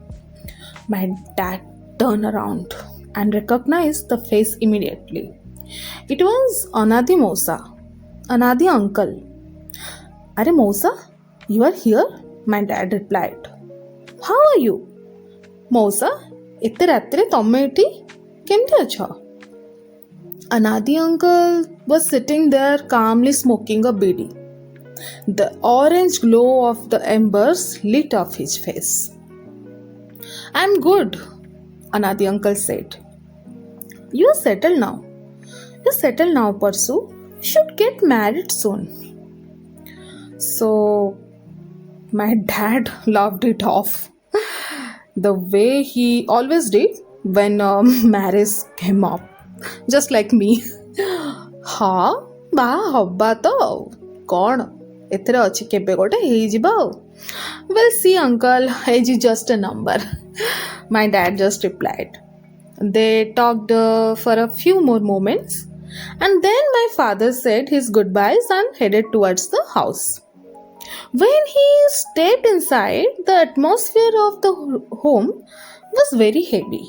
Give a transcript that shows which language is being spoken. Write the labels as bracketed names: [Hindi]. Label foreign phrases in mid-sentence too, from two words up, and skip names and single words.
[English] My dad turned around and recognized the face immediately. It was Anadi Mosa, Anadi Uncle. Are Mosa, you are here? My dad replied. How are you? Mosa, [Odia] ଏତେ ରାତିରେ ତମେ ଏଠି କେମିତି ଅଛ? [English] Anadi uncle was sitting there calmly smoking a bidi. The orange glow of the embers lit up his face. I'm good, Anadi uncle said. You are settled now. You settle now, Parsu. You should get married soon. So, my dad laughed it off the way he always did when marriage came up, just like me. [Odia] ହଁ, ବାହା ହବା ତ କ'ଣ ଏଥିରେ ଅଛି କେବେ ଗୋଟେ ହେଇଯିବ ଆଉ. [English] Well, see uncle, age is just a number. My dad just replied. They talked for a few more moments, and then my father said his goodbyes and headed towards the house. When he stepped inside, the atmosphere of the home was very heavy.